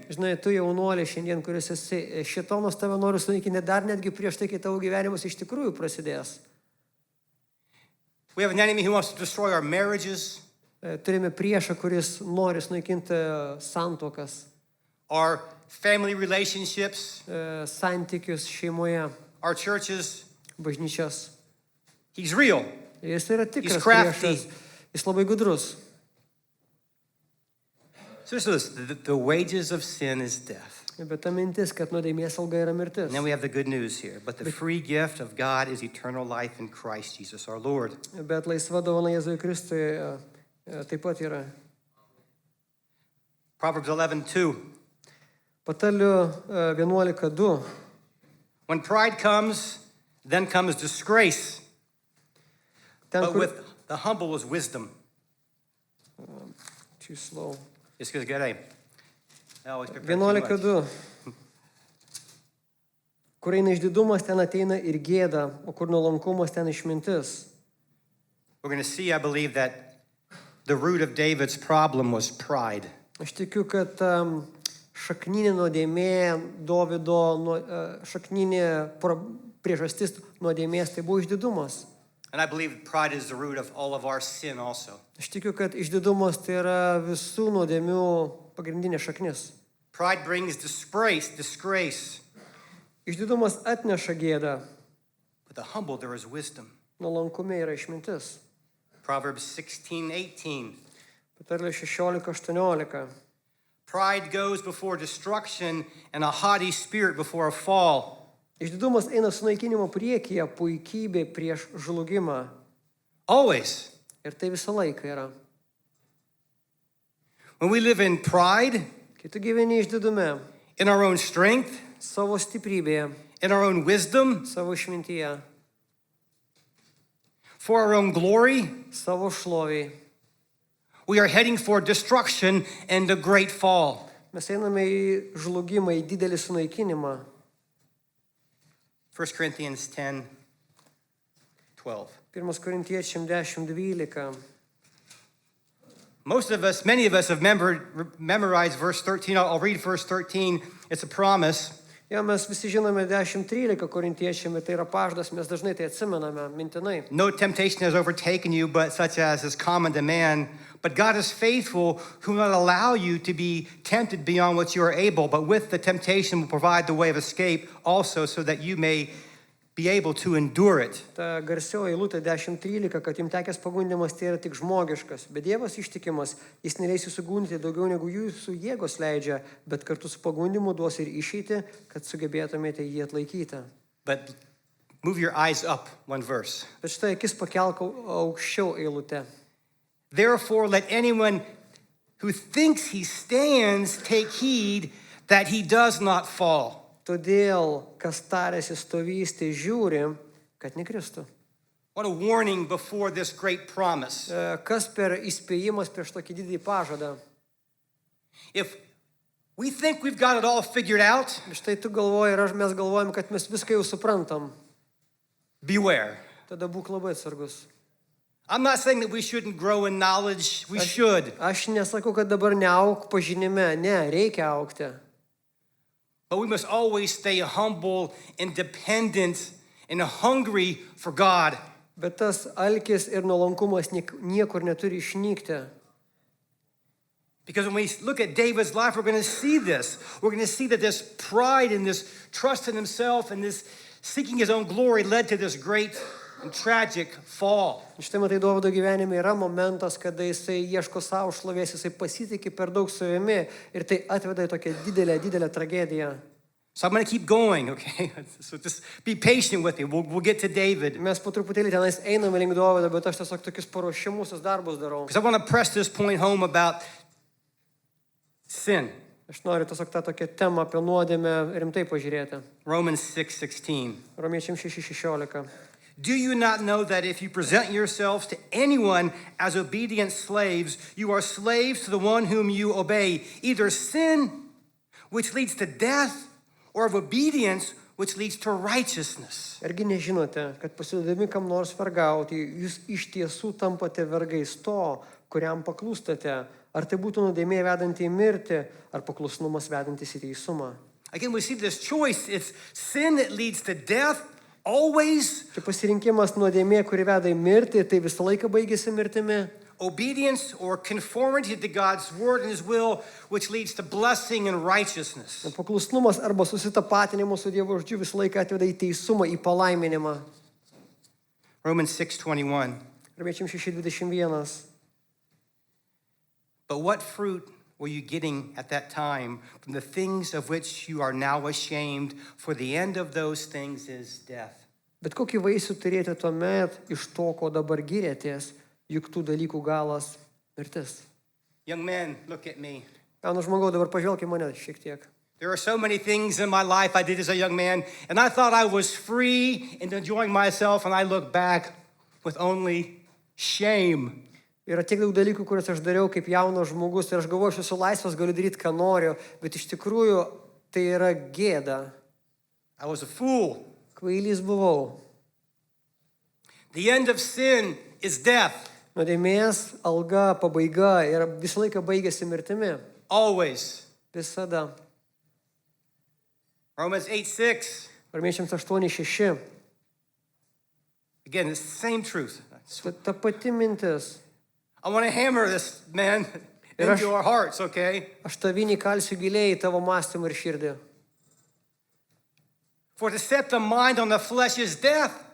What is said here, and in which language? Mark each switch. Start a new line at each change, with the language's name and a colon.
Lithuanian: Žinai, tu jaunuolė šiandien, kuris esi, šėtonas tave nori sunaikinti dar netgi prieš tai, kai tavo gyvenimas iš tikrųjų prasidės.
English: We have an enemy who wants to destroy our marriages,
Lithuanian: Turime priešą, kuris nori sunaikinti santuokas,
English: our family relationships,
Lithuanian: santykius šeimoje,
English: our churches.
Lithuanian: bažnyčias.
English: He's real.
Lithuanian: Jis yra tikras
English: He's crafty.
Lithuanian: priešas. Jis labai gudrus.
English: So the wages of sin is death.
Lithuanian: Bet ta mintis, kad nuodėmės alga yra mirtis.
English: And then we have the good news here. But the free gift of God is eternal life in Christ Jesus our Lord.
Lithuanian: Bet laisva dovana Jėzui Kristui taip pat yra.
English: Proverbs 11:2.
Lithuanian: Patalių 11:2.
English: When pride comes, then comes disgrace.
Lithuanian: Ten,
English: But
Lithuanian: kur...
English: with the humble is wisdom. Too slow.
Lithuanian: Viskas gerai.
English: I always prepare too much. 11:2.
Lithuanian: Kur eina išdidumas, ten ateina ir gėda, o kur nuolankumas, ten išmintis.
English: We're going to see, I believe, that the root of David's problem was pride.
Lithuanian: Aš tikiu, kad šakninė nuodėmė Dovydo, šakninė priežastis nuodėmės, tai buvo išdidumas.
English: And I believe pride is the root of all of our sin also.
Lithuanian: Aš tikiu, kad išdidumas tai yra visų nuodėmių pagrindinė šaknis.
English: Pride brings disgrace.
Lithuanian: Išdidumas atneša gėdą,
English: But the humble, there is wisdom.
Lithuanian: nuolankume yra išmintis.
English: Proverbs 16:18.
Lithuanian: Patarlė 16:18.
English: Pride goes before destruction and a haughty spirit before a fall.
Lithuanian: Išdidumas eina sunaikinimo priekyje, puikybė prieš žlugimą.
English: Always.
Lithuanian: Ir tai visą laiką yra.
English: When we live in pride,
Lithuanian: Kai tu gyveni išdidume,
English: in our own strength,
Lithuanian: savo stiprybėje,
English: in our own wisdom,
Lithuanian: savo išmintyje,
English: for our own glory,
Lithuanian: savo šloviai,
English: we are heading for destruction and a great fall.
Lithuanian: mes einame į žlugimą, į didelį sunaikinimą.
English: 1 Corinthians 10:12.
Lithuanian: 1 Korintiečiam 10:12.
English: Many of us have memorized verse 13. I'll read verse 13. It's a promise.
Lithuanian: Jo, mes visi žinome 10:13 Korintiečiam, tai yra pažadas, mes dažnai tai atsimename mintinai.
English: No temptation has overtaken you, but such as is common to man. But God is faithful, who will not allow you to be tempted beyond what you are able, but with the temptation will provide the way of escape also, so that you may be able to endure it.
Lithuanian: Ta garsioji eilutė 10:13, kad jums tekęs pagundymas tai yra tik žmogiškas, bet Dievas ištikimas, jis neleis jūsų gundyti daugiau negu jūsų jėgos leidžia, bet kartu su pagundymu duos ir išeitį, kad sugebėtumėte jį atlaikyti.
English: But move your eyes up one verse.
Lithuanian: Bet štai akis pakelk aukščiau eilutę.
English: Therefore, let anyone who thinks he stands take heed that he does not fall.
Lithuanian: Todėl, kas tarėsi stovys, tai žiūri, kad nekristų.
English: What a warning before this great promise.
Lithuanian: Kas per įspėjimas prieš tokį didį pažadą?
English: If we think we've got it all figured out,
Lithuanian: Štai tu galvoji ir mes galvojam, kad mes viską jau suprantam.
English: beware.
Lithuanian: Tada būk labai atsargus.
English: I'm not saying that we shouldn't grow in knowledge. We should.
Lithuanian: Aš nesakau, kad dabar neauk pažinime. Ne, reikia aukti.
English: But we must always stay humble and dependent and hungry for God.
Lithuanian: Bet tas alkis ir nuolankumas niekur neturi išnykti.
English: Because when we look at David's life, we're going to see this. We're going to see that this pride and this trust in himself and this seeking his own glory led to this great and tragic fall.
Lithuanian: Štai matai, Dovydo gyvenime yra momentas, kada jisai ieško savo šlovės, jisai pasitikė per daug savimi ir tai atveda į tokią didelę tragediją.
English: So I'm going to keep going, okay? So just be patient with me. We'll get to David.
Lithuanian: Mes po truputėlį tenais einame link Dovydo, bet aš tiesiog tokius paruošimusius darbus darau.
English: Because I want to press this point home about sin.
Lithuanian: Aš noriu tiesiog tą tokią temą apie nuodėmę rimtai pažiūrėti.
English: Romans 6:16.
Lithuanian: Romiečiam 6:16.
English: Do you not know that if you present yourselves to anyone as obedient slaves, you are slaves to the one whom you obey, either sin, which leads to death, or of obedience, which leads to righteousness?
Lithuanian: Argi nežinote, kad pasiduodami kam nors vergauti, jūs iš tiesų tampate vergais to, kuriam paklūstate, ar tai būtų nuodėmė vedanti į mirtį, ar paklusnumas vedantis į teisumą.
English: Again, we see this choice. It's sin that leads to death, always.
Lithuanian: Čia pasirinkimas nuodėmė, kuri veda į mirtį, tai visą laiką baigėsi mirtimi.
English: Obedience or conformity to God's word and his will, which leads to blessing and righteousness.
Lithuanian: Paklusnumas arba susitapatinimas su Dievo žodžiu visą laiką atveda į teisumą, į palaiminimą.
English: Romans 6:21.
Lithuanian: Romiečiam 6:21.
English: But what fruit were you getting at that time from the things of which you are now ashamed? For the end of those things is death.
Lithuanian: Bet kokį vaisių turėjote tuomet iš to, ko dabar gyrėtės, juk tų dalykų galas mirtis.
English: Young men, look at me.
Lithuanian: Jaunas žmogau, dabar pažvelk į mane šiek tiek.
English: There are so many things in my life I did as a young man, and I thought I was free and enjoying myself, and I look back with only shame.
Lithuanian: Yra tiek daug dalykų, kuriuos aš dariau kaip jaunas žmogus ir aš galvoju, aš esu laisvas, galiu daryti, ką noriu, bet iš tikrųjų tai yra gėda.
English: I was a fool.
Lithuanian: Kvailys buvau.
English: The end of sin is death.
Lithuanian: Nuodėmės alga, pabaiga ir visą laiką baigėsi mirtimi.
English: Always.
Lithuanian: Visada.
English: Romans 8:6.
Lithuanian: Romiečiams 8:6.
English: Again, it's the same truth.
Lithuanian: Ta pati mintis.
English: I want to hammer this, man, into our hearts, okay?
Lithuanian: Aš tavinį kalsiu giliai į tavo mąstymą ir širdį.
English: For to set the mind on the flesh is death,